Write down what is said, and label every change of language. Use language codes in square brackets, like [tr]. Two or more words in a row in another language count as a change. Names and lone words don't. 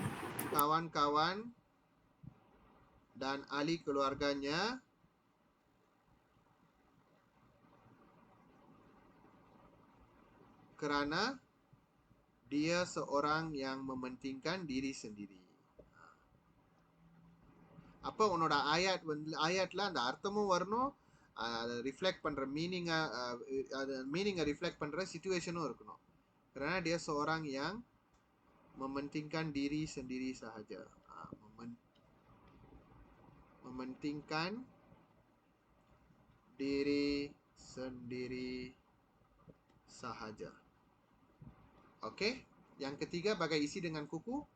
[ms] Kawan-kawan dan ahli keluarganya kerana dia seorang yang mementingkan diri sendiri. [ta] அப்போ உன்னோட ஆயாட்ல அந்த அர்த்தமும் வரணும், ரிஃப்ளெக்ட் பண்ற மீனிங்கை ரிஃப்ளெக்ட் பண்ற சிச்சுவேஷனும் இருக்கணும். [ms] Kerana dia seorang yang mementingkan diri sendiri sahaja. Mementingkan diri sendiri sahaja. Okey, yang ketiga bagai isi dengan kuku.